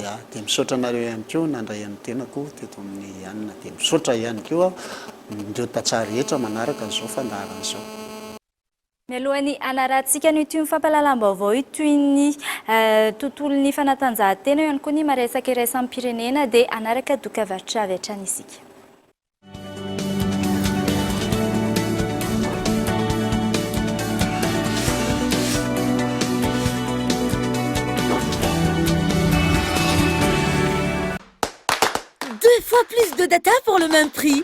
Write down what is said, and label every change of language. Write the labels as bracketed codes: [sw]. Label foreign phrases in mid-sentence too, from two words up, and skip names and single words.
[mg] Ya, dia misaotra anareo ihany koa nandray an'ny tenako teto amin'ny anina, dia misaotra ihany koa ireo tantsaha rehetra manaraka an'izao fandaharana izao. Mialohan'ny anarantsika ny ity fampahalalam-baovao toy ny tontolon'ny fanatanjahantena ihany koa ny maresaka iraisam-pirenena dia anaraka dokam-barotra avy hatrany isika. [fr] Deux fois plus de data pour le même prix.